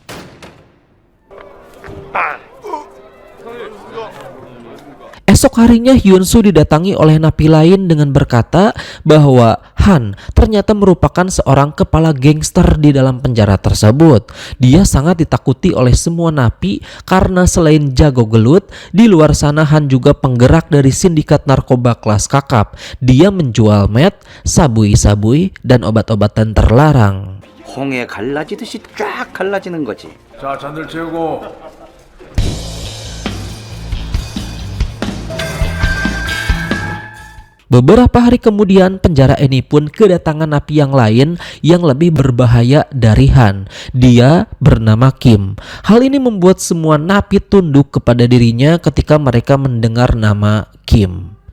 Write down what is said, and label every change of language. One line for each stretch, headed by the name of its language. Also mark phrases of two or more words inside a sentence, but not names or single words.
Indonesian: Esok harinya Hyun Soo didatangi oleh napi lain dengan berkata bahwa Han ternyata merupakan seorang kepala gangster di dalam penjara tersebut. Dia sangat ditakuti oleh semua napi karena selain jago gelut, di luar sana Han juga penggerak dari sindikat narkoba kelas kakap. Dia menjual meth, sabui-sabui, dan obat-obatan terlarang.
Korean: 홍에 갈라지듯이 쫙 갈라지는 거지. 자, 잔들 채우고.
Indonesian: Beberapa hari kemudian penjara ini pun kedatangan napi yang lain yang lebih berbahaya dari Han. Dia bernama Kim. Hal ini membuat semua napi tunduk kepada dirinya ketika mereka mendengar nama Kim.